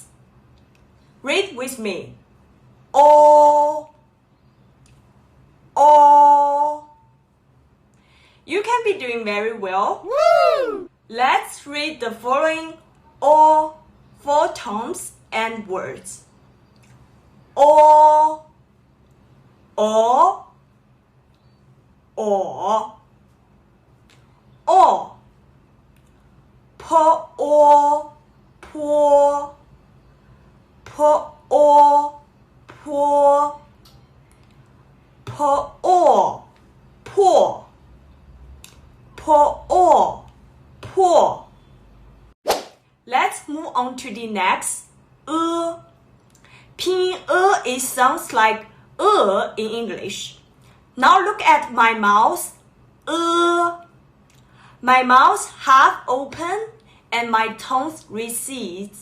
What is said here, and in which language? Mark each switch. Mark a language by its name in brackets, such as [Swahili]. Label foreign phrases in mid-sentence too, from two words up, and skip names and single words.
[English] Read with me. [Chinese] O. O. [English] You can be doing very well. Woo! Let's read the following O, four tones and words. [Chinese] O. O. O. O. Po o po. Po o po. Po o po. Po o po. [English] Let's move on to the next Pinyin it sounds like in English. Now look at my mouth. My mouth half open and my tongue recedes.